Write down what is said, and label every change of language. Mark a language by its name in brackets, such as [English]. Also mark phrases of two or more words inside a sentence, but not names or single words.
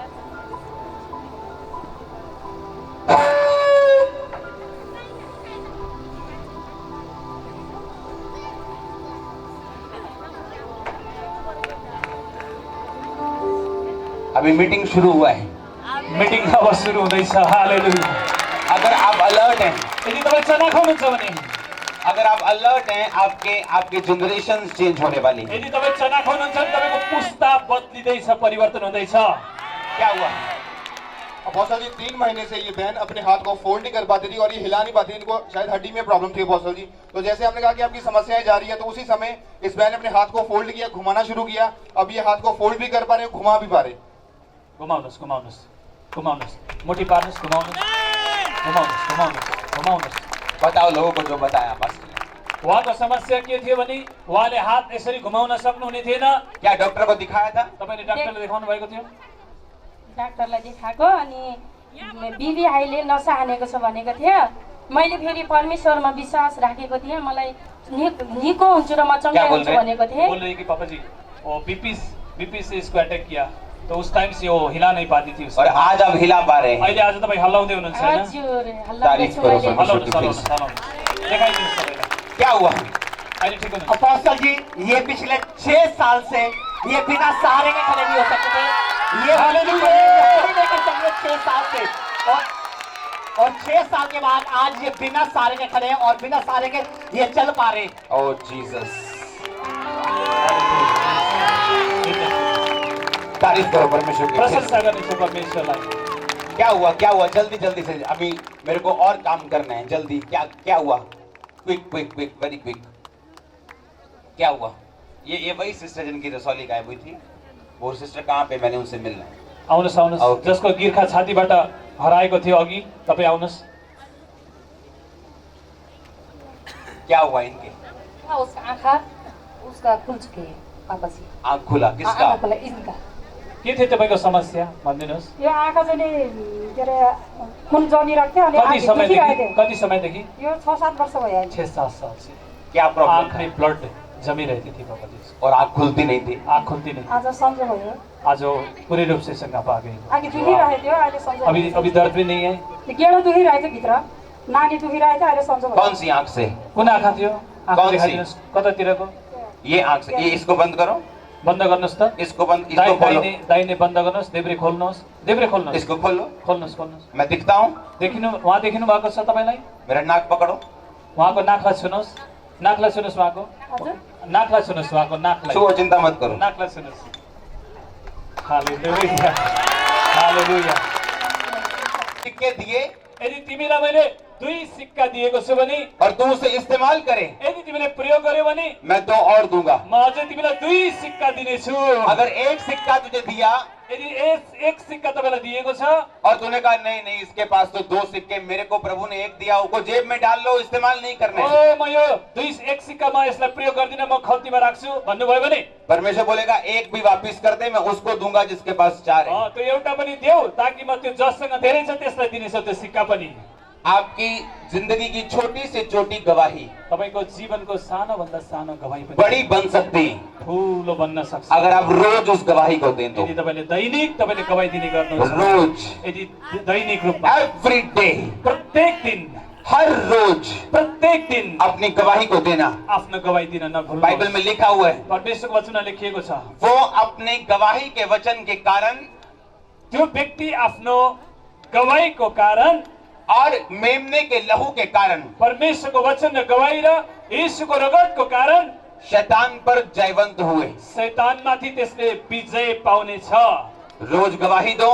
[Hindi] अभी मीटिंग शुरू हुआ है। [Nepali] मिटिङ अब सुरु हुँदैछ। हालेलुया। [Hindi] अगर आप अलर्ट हैं, [Nepali] यदि तपाईँ चनाख हुनुहुन्छ भने, [Hindi] अगर आप अलर्ट हैं, आपके जनरेशन चेंज होने वाली है। [Nepali] यदि तपाईँ चनाख हुनुहुन्छ भने तपाईँको पुस्ता बदलिँदैछ, परिवर्तन हुँदैछ। [Hindi] क्या हुआ? अपोस्टल जी 3 महीने से ये बहन अपने हाथ को फोल्ड नहीं कर पाती थी और ये हिला नहीं पाती थी। इनको शायद हड्डी में प्रॉब्लम थी अपोस्टल जी। तो जैसे आपने कहा कि आपकी समस्याएं जा रही है, तो उसी समय इस बहन ने अपने हाथ को फोल्ड किया, घुमाना शुरू किया। अब ये हाथ को फोल्ड भी कर पा रहे, घुमा भी पा रहे। [Nepali] घुमाउनुहोस्, घुमाउनुहोस्, घुमाउनुहोस्, मुठी पार्नुहोस्, घुमाउनुहोस्, घुमाउनुहोस्, घुमाउनुहोस्, घुमाउनुहोस्। [Hindi] बताओ लोगों को जो बताया बस। [Nepali] उहाँको समस्या के थियो भने उहाँले हात यसरी घुमाउन सक्नुहुने थिएन। [Hindi] क्या डॉक्टर को दिखाया था? [Nepali] तपाईँले डाक्टरले देखाउनु भएको थियो? डाक्टरलाई देखाएको अनि बिबी आईले नसा हानेको छ भनेको थियो। मैले फेरि परमेश्वरमा विश्वास राखेको थिएँ, मलाई निको हुन्छु र म [Hindi] क्या चङ्गा बोल [Nepali] हुन्छु [Hindi] रहे? [Nepali] भनेको थिएँ। [Hindi] बोल रही कि पापा जी वो बीपी से इसको अटैक किया, तो उस टाइम से वो हिला नहीं पाती थी उसको। और आज आप हिला पा रहे हैं। [Nepali] अहिले आज तपाईँ हल्लाउँदै हुनुहुन्छ हैन? हजुर हल्ला [Hindi] तारिफ [Nepali] गर्छु [Hindi] करो [Nepali] मैले। सर। हल्लाउनुहोस्, हल्लाउनुहोस्, हल्लाउनुहोस्। देखाइदिनुहोस् तपाईँलाई। [Hindi] क्या हुआ? [Nepali] अहिले ठिक हुनुहुन्छ? [Hindi] अपोस्टल जी ये पिछले 6 साल से ये बिना सहारे के खड़े नहीं हो सकते थे। ये लेकर चल रहे 6 साल से और 6 साल के बाद आज ये बिना सहारे के खड़े हैं और बिना सहारे के ये चल पा रहे हैं। ओह जीसस, तारीफ करो परमेश्वर की। [Nepali] प्रशंसा गर्नेछु परमेश्वरलाई। [Hindi] क्या हुआ जल्दी जल्दी से, अभी मेरे को और काम करना है जल्दी। क्या हुआ? [English] quick very quick. [Hindi] क्या हुआ? ये वही सिस्टर जिनकी रसौली गायब हुई थी, वो सिस्टर कहाँ पे? मैंने उनसे मिलना है। [Nepali] आउनुहोस् आउनुहोस्, जसको गिर्खा छातीबाट हराएको थियो अघि, तपाईँ आउनुहोस्। [Hindi] क्या हुआ इनके? उसका आँखा उसका खुल चुके हैं पापा जी। आँख खुला किसका? आँखा खुला इनका। [Nepali] के थियो तपाईँको समस्या भनिदिनुहोस्। यो आँखा चाहिँ नि के अरे खुन जमिरहेको थियो अनि कति आँखा दुखिरहेको थियो। समयदेखि? यो 6-7 वर्ष भयो अहिले। [Hindi] 6-7 साल से क्या प्रॉब्लम? आँख में ब्लड जमी रहती थी पापा जी, और आँख खुलती नहीं थी। आँख खुलती नहीं। [Nepali] आज सन्चो भयो। [Hindi] आज वो पूरी रूप से संगा पा गई। [Nepali] अघि दुखिरहेको थियो अहिले सन्चो। [Hindi] अभी दर्द भी नहीं है। [Nepali] गेडो दुखिरहेको थियो भित्र, नानी दुखिरहेको थियो अहिले सन्चो भयो। [Hindi] कौन सी आँख से? [Nepali] कुन आँखा थियो? [Hindi] कौन सी? [Nepali] देखाइदिनुहोस् कतातिरको। [Hindi] ये आँख से। ये इसको बंद करो, [Nepali] बन्द गर्नुहोस् त। [Hindi] इसको बंद, इसको खोलो। [Nepali] दाहिने बन्द गर्नुहोस्, देब्रे खोल्नुहोस्, देब्रे खोल्नुहोस्। [Hindi] इसको खोलो। [Nepali] खोल्नुहोस्। [Hindi] मैं दिखता हूँ? [Nepali] वहाँ देखिनु भएको छ तपाईँलाई? [Hindi] मेरा नाक पकड़ो। [Nepali] उहाँको नाकलाई छुनुहोस्, उहाँको नाकलाई छुनुहोस्, उहाँको नाकलाई। [Hindi] छुओ, चिंता मत करो। [Nepali] नाकलाई छुनुहोस्। हालेलुया, हालेलुया। [Hindi] सिक्के दिए, [Nepali] यदि तिमीलाई मैले 2 सिक्का दिएको छु भने [Hindi] और तू उसे इस्तेमाल करे, [Nepali] यदि तिमीले प्रयोग गर्यो भने [Hindi] मैं 2 और दूंगा। [Nepali] म अझै तिमीलाई 2 सिक्का दिनेछु। [Hindi] अगर 1 सिक्का तुझे दिया [Nepali] यदि एक सिक्का तपाईँलाई दिएको छ [Hindi] और तूने कहा नहीं इसके पास तो 2 सिक्के, मेरे को प्रभु ने 1 दिया, उसको जेब में डाल लो, इस्तेमाल नहीं करने। [Nepali] ओ म यो 1 सिक्कामा यसलाई प्रयोग गर्दिन, म खल्तीमा राख्छु भन्नुभयो भने [Hindi] परमेश्वर बोलेगा 1 भी वापिस कर दे, मैं उसको दूंगा जिसके पास 4 है। [Nepali] त्यो एउटा पनि देऊ ताकि म त्यो जससँग धेरै छ त्यसलाई दिनेछु त्यो सिक्का पनि। [Hindi] आपकी जिंदगी की छोटी से छोटी गवाही [Nepali] तपाईको जीवनको सानो भन्दा सानो गवाही पनि [Hindi] बड़ी बन सकती [Nepali] ठूलो बन्न सक्छ [Hindi] अगर आप रोज उस गवाही को दें तो। [Nepali] यदि तपाईले दैनिक तपाईले गवाही दिने गर्नुहुन्छ, [Hindi] रोज, [Nepali] यदि दैनिक रूपमा, [English] every day, [Nepali] प्रत्येक दिन, [Hindi] हर रोज [Nepali] प्रत्येक दिन [Hindi] अपनी गवाही को देना। [Nepali] आफ्नो गवाही दिन नभुल्नुहोस्। [Hindi] बाइबल में लिखा हुआ है, [Nepali] परमेश्वरको वचनमा लेखिएको छ, [Hindi] वो अपनी गवाही के वचन के कारण, [Nepali] त्यो व्यक्ति आफ्नो गवाहीको कारण [Hindi] और मेमने के लहू के कारण, [Nepali] परमेश्वरको वचन र गवाही र यीशुको रगतको कारण [Hindi] शैतान पर जयवंत हुए। [Nepali] शैतानमाथि त्यसले विजय पाउने छ। [Hindi] रोज गवाही दो